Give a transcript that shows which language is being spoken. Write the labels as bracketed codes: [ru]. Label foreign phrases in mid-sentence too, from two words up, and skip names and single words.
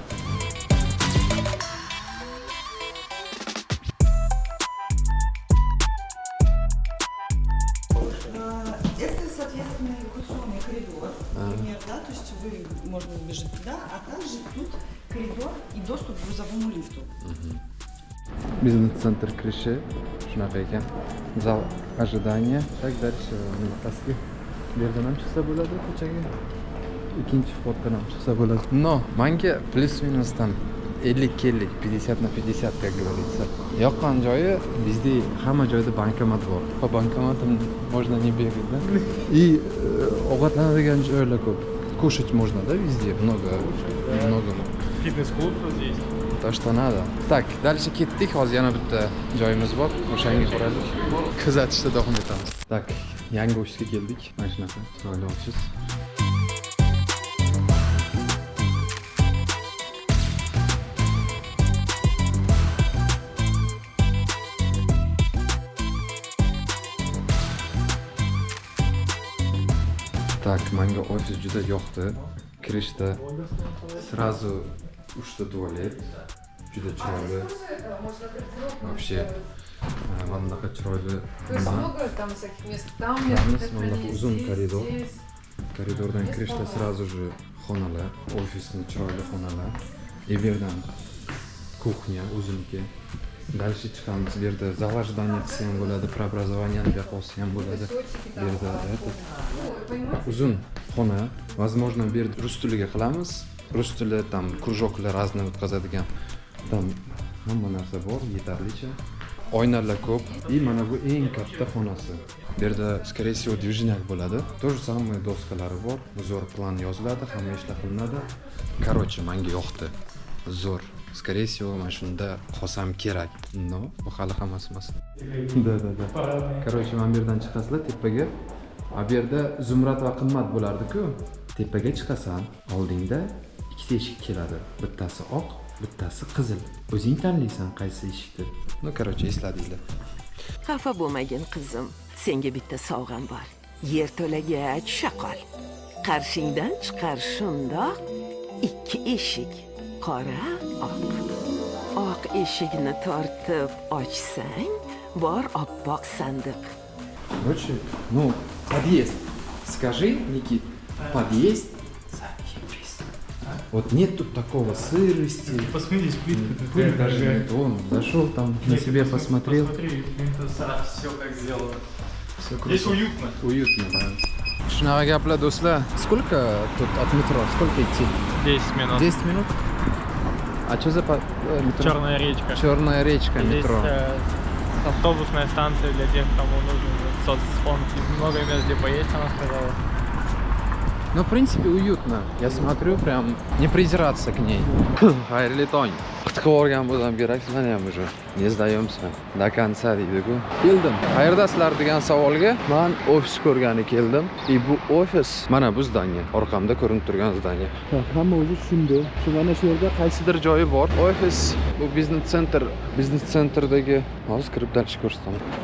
[ru] Это, соответственно, эвакуационный коридор, например, да, то есть вы можно бежать туда, а также тут коридор и доступ к грузовому лифту. [uz] Biznes-sentr kirishi shunaqa ekan. [ru] Zal ожидания, так дальше. [uz] Nima pastga bu yerdan ham chiqsa bo'ladi ko'chaga. Ikkinchi vходdan ham chiqsa bo'ladi. [ru] No, menga plus-minus там 50-50, 50 на 50, как говорится. [uz] Yoqqan joyi bizda hamma joyda bankomat bor. [ru] Po bankomatам можно не бегать, да? И [uz] ovqatlanadigan joylar ko'p. [ru] Кушать можно, да, везде? Много. Фитнес-клуб тут есть. То, что надо. Так, дальше ketdik. [uz] Hozir yana bitta joyimiz bor. O'shanga boraylik. Kuzatishda davom etamiz. Tak, yangi ofisga keldik. Mana shunaqa chiroyli ofis. Так, menga ofis juda yoqdi. Kirishda сразу uchta tualet. Juda chiroyli. Вообще, mana bunaqa chiroyli. [ru] То есть много там всяких мест. Там [uz] Mana bunaqa uzun koridor. Koridordan kirishda [ru] сразу же [uz] xonalar, ofisni chiroyli xonalar. И bu yerdan kuxnya o'ziniki. Дальше chiqamiz. Bu yerda [ru] зал ожидания [uz] desa ham bo'ladi, преобразование buyoqqa olsa ham bo'ladi. Bu yerda uzun xona. Возможно, bu yerda rus tiliga qilamiz. Rus tili [ru] там кружокlar разные [uz] o'tkazadigan. Там hamma narsa bor, yetarlicha. Oynalar ko'p. И mana bu eng katta xonasi. Bu yerda, скорее всего, движняк bo'ladi. То же самое doskalari bor. Zo'r plan yoziladi, hamma ishlar qilinadi. Короче, menga yoqdi. Zo'r. [ru] Скорее всего, [uz] mana shunda qolsam kerak. No, bu hali hammasi emas. Da. Короче, mana bu yerdan chiqasizlar tepaga. A bu yerda zumrad va qimmat bo'lardi-ku. Tepaga chiqasan, oldingda ikkita eshik keladi. Bittasi oq, bittasi qizil. O'zing tanlaysan qaysi eshikni. No, короче, esladinglar. Xafa bo'lmagin qizim. Senga bitta sovg'am bor. Yer to'lagach shaqol. Qarshingdan chiqar shundoq ikki eshik. Qora, oq. Oq eshikni tortib ochsang, bor oppoq sandiq. [ru] Короче, ну, подъезд. Скажи, Никит, подъезд. Заебись. Вот нет тут такого сырости. Посмотрите, плитка. Пыль даже нет. Он зашел там, на себе посмотрел. Посмотри, все как сделано. Все Здесь уютно. Уютно, да. [uz] Shunaqa gaplar do'stlar. [ru] Сколько тут от метро? Сколько идти? 10 минут. 10 минут? А что за метро? Черная речка. Черная речка, Здесь метро. автобусная станция для тех, кому нужен соцфонд. Много мест, где поесть, она сказала. Ну, в принципе, уютно. Я смотрю, прям не придираться к ней. [uz] Xayrli tong. Qutqib olgan bo'lsam kerak, sizlar ham [ru] уже не сдаемся до конца [uz] deydi-ku. Keldim. Qayerdasizlar degan savolga men ofis ko'rgani keldim. И bu ofis mana bu zdание, orqamda ko'rinib turgan zdание. Hamma o'zi tushundi. Shu mana shu yerda qaysidir joyi bor. Ofis bu biznes sentrdagi. Hozir kirib dalish ko'rsataman.